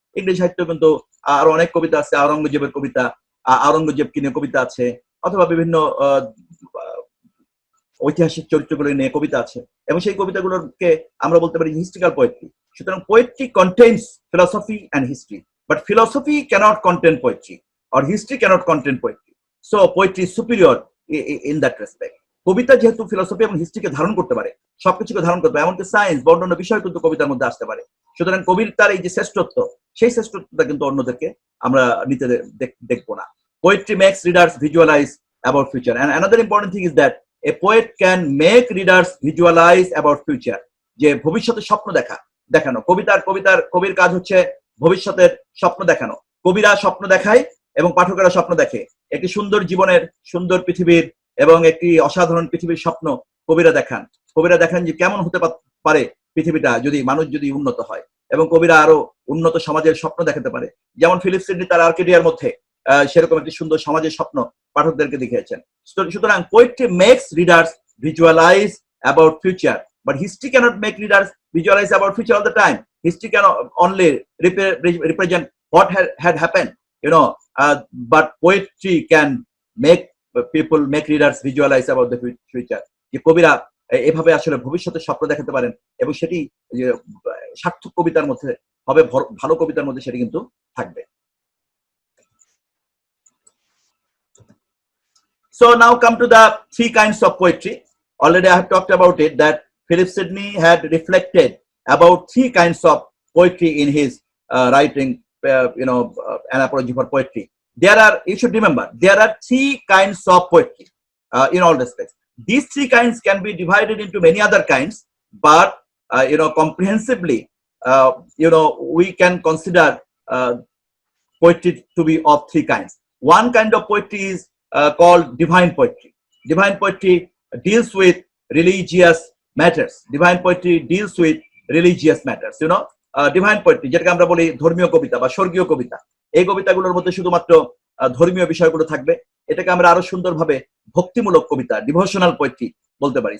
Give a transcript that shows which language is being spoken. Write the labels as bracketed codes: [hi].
[bn] ইংরেজি সাহিত্য কিন্তু আরো অনেক কবিতা আছে, আওরঙ্গজেবের কবিতা, আওরঙ্গজেবকে নিয়ে কবিতা আছে, অথবা বিভিন্ন ঐতিহাসিক চরিত্রগুলো নিয়ে কবিতা আছে, এবং সেই কবিতাগুলোকে আমরা বলতে পারি হিস্ট্রিক্যাল পোয়েট্রি। [en] সুতরাং poetry contains philosophy and history, but philosophy cannot contain poetry or history cannot contain poetry. So poetry is superior in that respect. [bn] কবিতা যেহেতু ফিলসফি এবং হিস্ট্রিকে ধারণ করতে পারে, সবকিছুকে ধারণ করতে পারে, এমনকি সায়েন্স বা অন্যান্য বিষয় কিন্তু কবিতার মধ্যে আসতে পারে। সুতরাং কবিতার এই যে শ্রেষ্ঠত্ব, সেই শ্রেষ্ঠত্বটা কিন্তু অন্যদেরকে আমরা নিতে দেখবো না। [en] Poetry makes readers visualize about future, and another important thing is that a poet can make readers visualize about future. [bn] যে ভবিষ্যতের স্বপ্ন দেখানো, কবির কাজ হচ্ছে ভবিষ্যতের স্বপ্ন দেখানো। কবিরা স্বপ্ন দেখায় এবং পাঠকেরা স্বপ্ন দেখে, একটি সুন্দর জীবনের, সুন্দর পৃথিবীর এবং একটি অসাধারণ পৃথিবীর স্বপ্ন কবিরা দেখান যে কেমন হতে পারে পৃথিবীটা যদি মানুষ যদি উন্নত হয়, এবং কবিরা আরো উন্নত সমাজের স্বপ্ন দেখাতে পারে। যেমন ফিলিপ সিডনি তার আর্কেডিয়ার মধ্যে সেরকম একটি সুন্দর সমাজের স্বপ্ন পাঠকদেরকে দেখিয়েছেন। [en] সুতরাং poetry makes readers visualise about future, but history cannot make readers visualise about future all the time. History can only represent what had happened, but poetry can make people, make readers visualize about the future. [bn] যে কবিরা এভাবে আসলে ভবিষ্যতের স্বপ্ন দেখাতে পারেন, এবং সেটি সার্থক কবিতার মধ্যে হবে, ভালো কবিতার মধ্যে সেটি কিন্তু থাকবে। [en] So now come to the three kinds of poetry. Already I have talked about it, that Philip Sidney had reflected about three kinds of poetry in his writing, an apology for poetry. You should remember, there are three kinds of poetry in all respects. These three kinds can be divided into many other kinds, but comprehensively, we can consider poetry to be of three kinds. One kind of poetry is called divine poetry. Divine poetry deals with religious matters. Divine poetry deals with religious matters, [bn] divine poetry, যেটাকে আমরা বলি ধর্মীয় কবিতা বা স্বর্গীয় কবিতা, এই কবিতাগুলোর মধ্যে শুধুমাত্র ধর্মীয় বিষয়গুলো থাকবে। এটাকে আমরা আরো সুন্দরভাবে ভক্তিমূলক কবিতা, ডিভোশনাল পোয়েট্রি বলতে পারি।